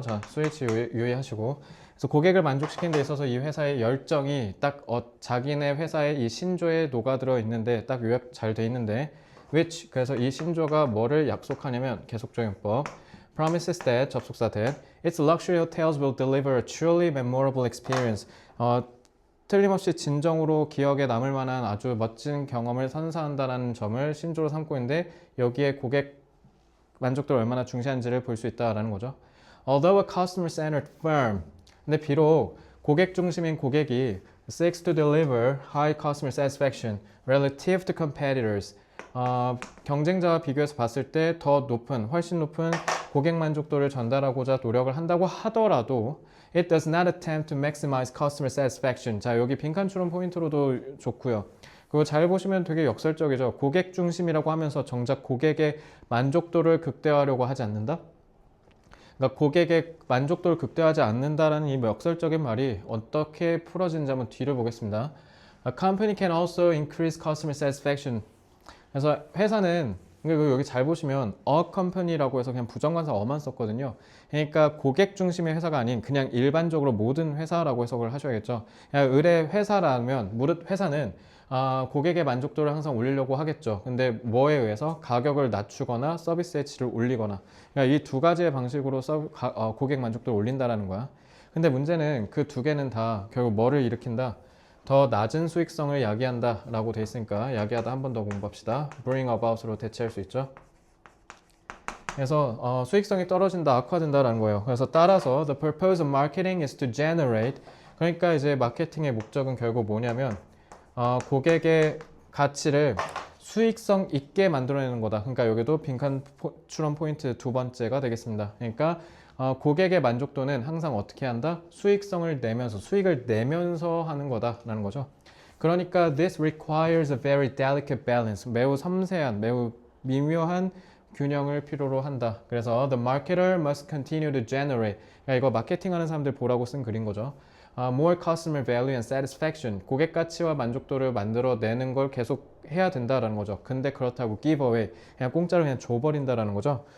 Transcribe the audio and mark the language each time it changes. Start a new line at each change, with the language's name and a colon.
Korean: 자, 스위치 유의하시고 그래서 고객을 만족시키는 데 있어서 이 회사의 열정이 딱 자기네 회사의 이 신조에 녹아들어 있는데 딱 요약 잘 돼 있는데 which 그래서 이 신조가 뭐를 약속하냐면 계속적용법
English: promises that
Korean: 접속사
English: that its luxury hotels will deliver a truly memorable experience.
Korean: 틀림없이 진정으로 기억에 남을 만한 아주 멋진 경험을 선사한다는 점을 신조로 삼고 있는데 여기에 고객 만족도를 얼마나 중시하는지를 볼 수 있다라는 거죠.
English: Although a customer-centered firm,
Korean: 근데 비록 고객 중심인 고객이
English: seeks to deliver high customer satisfaction relative to competitors,
Korean: 경쟁자와 비교해서 봤을 때 더 높은, 훨씬 높은 고객 만족도를 전달하고자 노력을 한다고 하더라도
English: It does not attempt to maximize customer satisfaction.
Korean: 자, 여기 빈칸 추론 포인트로도 좋고요. 그거 잘 보시면 되게 역설적이죠. 고객 중심이라고 하면서 정작 고객의 만족도를 극대화하려고 하지 않는다? 그러니까 고객의 만족도를 극대화하지 않는다라는 이 역설적인 말이 어떻게 풀어지는지 한번 뒤를 보겠습니다.
English: A company can also increase customer satisfaction.
Korean: 그래서 회사는 여기 잘 보시면 a company라고 해서 그냥 부정관사 어만 썼거든요. 그러니까 고객 중심의 회사가 아닌 그냥 일반적으로 모든 회사라고 해석을 하셔야겠죠. 그냥 의뢰 회사라면 무릇 회사는 고객의 만족도를 항상 올리려고 하겠죠. 근데 뭐에 의해서 가격을 낮추거나 서비스의 질을 올리거나 그러니까 이 두 가지의 방식으로 고객 만족도를 올린다라는 거야. 근데 문제는 그 두 개는 다 결국 뭐를 일으킨다? 더 낮은 수익성을 야기한다 라고 돼 있으니까 야기하다 한 번 더 공부합시다. bring about으로 대체할 수 있죠. 그래서 수익성이 떨어진다, 악화된다라는 거예요. 그래서 따라서
English: the purpose of marketing is to generate.
Korean: 그러니까 이제 마케팅의 목적은 결국 뭐냐면 고객의 가치를 수익성 있게 만들어내는 거다. 그러니까 여기도 빈칸 추론 포인트 두 번째가 되겠습니다. 그러니까 고객의 만족도는 항상 어떻게 한다? 수익성을 내면서, 수익을 내면서 하는 거다라는 거죠.
English: 그러니까 this requires a very delicate balance.
Korean: 매우 섬세한, 매우 미묘한 균형을 필요로 한다.
English: 그래서 the marketer must continue to generate.
Korean: 그러니까 이거 마케팅하는 사람들 보라고 쓴 글인 거죠.
English: more customer value and satisfaction.
Korean: 고객 가치와 만족도를 만들어내는 걸 계속 해야 된다라는 거죠. 근데 그렇다고 give away. 그냥 공짜로 그냥 줘버린다라는 거죠.